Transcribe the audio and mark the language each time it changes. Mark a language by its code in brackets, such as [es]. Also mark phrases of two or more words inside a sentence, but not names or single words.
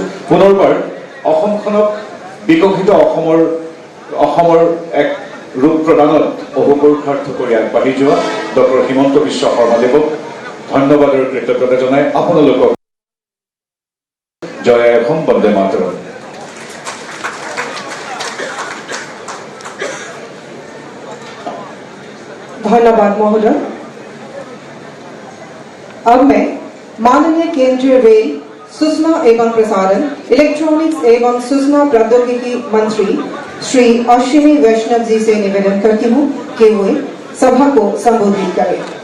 [as] পুনৰবাৰ অসমখনক বিকশিত অসমৰ এক ৰূপ প্ৰদানত অহোপুৰুষাৰ্থ কৰি আগবাঢ়ি যোৱা ডক্টৰ হিমন্ত বিশ্ব শৰ্মাদেৱক ধন্যবাদ আৰু কৃতজ্ঞতা জনাই আপোনালোকক জয় অসম, বন্দে মাতৰম। [hi] धन्यवाद महोदय। अब मैं माननीय केंद्रीय रेल, सूचना एवं प्रसारण, इलेक्ट्रॉनिक्स एवं सूचना प्रौद्योगिकी मंत्री श्री अश्विनी वैष्णव जी से निवेदन करती हूँ कि वे सभा को संबोधित करें।